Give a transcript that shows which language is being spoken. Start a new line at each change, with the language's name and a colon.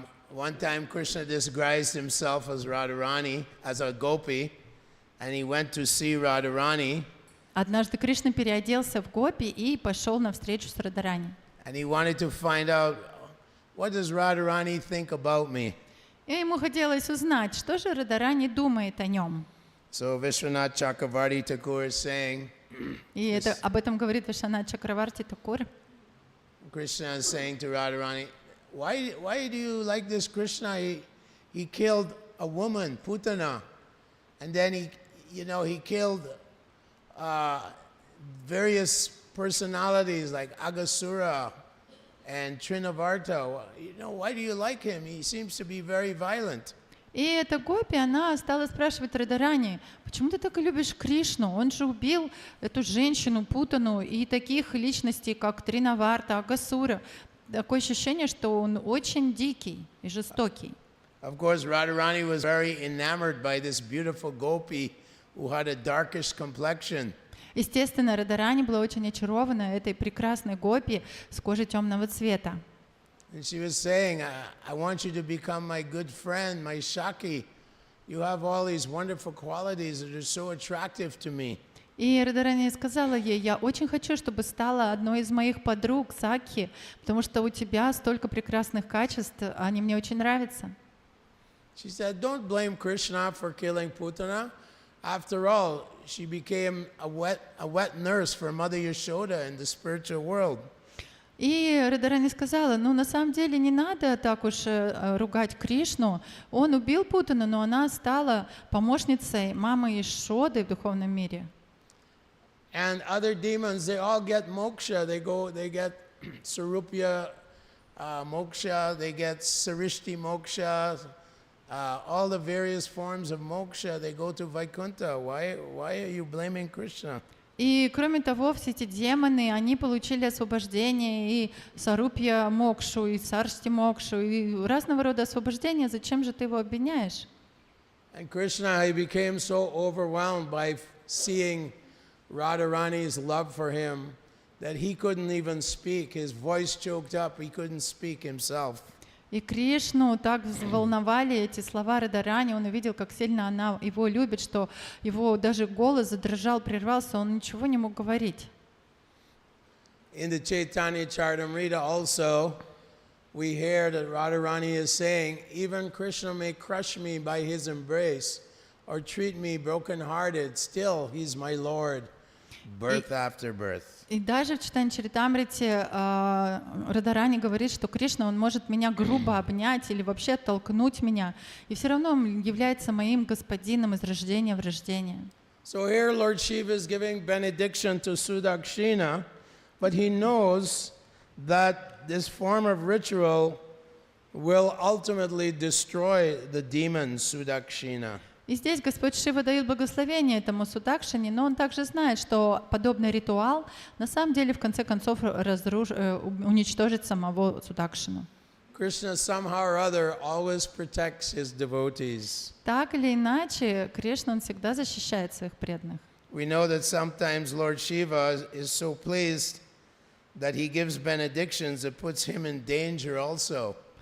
English: One time Krishna disguised himself as Radharani, as a gopi, and he went to see Radharani.
Russian: Однажды Кришна переоделся в гопи и пошел на встречу с Радарани.
English: And he wanted to find out, what does Radharani think about me?
Russian: И ему хотелось узнать, что же Радарани думает о нем.
English: So Vishwanath Chakravarti Thakur is saying,
Russian: И об этом говорит Вишванат Чакраварти Такур.
English: Krishna is saying to Radharani, why do you like this Krishna? He killed a woman, Putana, and then he killed various personalities like Agasura and Trinavarta. Why do you like him? He seems to be very violent.
Russian: И эта гопи, она стала спрашивать Радарани, почему ты так любишь Кришну? Он же убил эту женщину, Путану, и таких личностей, как Тринаварта, Агасура. Такое ощущение, что он очень дикий и жестокий.
English: Of course, Radharani was very enamored by this beautiful gopi who had a darkish complexion.
Russian: Естественно, Радарани была очень очарована этой прекрасной гопи с кожей темного цвета.
English: And she was saying, I want you to become my good friend, my Shaki. You have all these wonderful qualities that are so attractive to me.
Russian: И Радарани сказала ей, я очень хочу, чтобы стала одной из моих подруг, Сакхи, потому что у тебя столько прекрасных качеств, они мне очень нравятся.
English: She said, don't blame Krishna for killing Putana. After all, she became a wet nurse for Mother Yashoda in the spiritual world.
Russian: И Радарани сказала, на самом деле не надо так уж ругать Кришну. Он убил Путану, но она стала помощницей мамы Ишоды в духовном мире.
English: And other demons, they all get moksha. They get Sarupya moksha, they get Sarishti moksha, all the various forms of moksha, they go to Vaikuntha. Why are you blaming Krishna?
Russian: И кроме того, все эти демоны, они получили освобождение, и Сарупья Мокшу, и Саршти Мокшу, и разного рода освобождения. Зачем же ты его обвиняешь?
English: And Krishna, he became so overwhelmed by seeing Radharani's love for him that he couldn't even speak. His voice choked up, he couldn't speak himself.
Russian: И Кришну так взволновали эти слова Радарани, он увидел, как сильно она его любит, что его даже голос задрожал, прервался, он ничего не мог говорить.
English: in the Chaitanya Charitamrita also, we hear that Radharani is saying, even Krishna may crush me by his embrace or treat me broken-hearted, still he's my Lord, birth after birth.
Russian: И даже в Чайтанья Чаритамрите Радхарани говорит, что Кришна, он может меня грубо обнять или вообще оттолкнуть меня, и все равно он является моим господином из рождения в рождение.
English: So here Lord Shiva is giving benediction to Sudakshina, but he knows that this form of ritual will ultimately destroy the demon Sudakshina.
Russian: И здесь Господь Шива дает благословение этому Судакшине, но он также знает, что подобный ритуал на самом деле в конце концов уничтожит самого Судакшину.
English: Krishna somehow or other always protects his devotees.
Russian: Так или иначе, Кришна, он всегда защищает своих преданных.
English: We know that sometimes Lord Shiva is so pleased that he gives benedictions that puts him in danger also.